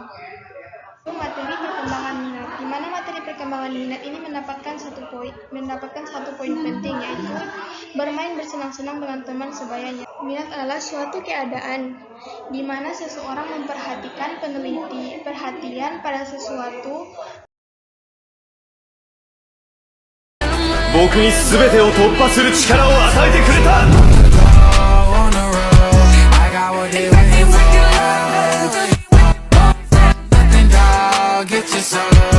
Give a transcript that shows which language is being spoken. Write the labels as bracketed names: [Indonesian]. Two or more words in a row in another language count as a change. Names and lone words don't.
[Indonesian] Materi perkembangan minat, di mana materi perkembangan minat ini mendapatkan satu poin penting, yaitu bermain bersenang-senang dengan teman sebayanya. Minat adalah suatu keadaan di mana seseorang memperhatikan perhatian pada sesuatu. [Japanese] 僕に全てを突破する力を与えてくれた [English] Get your soul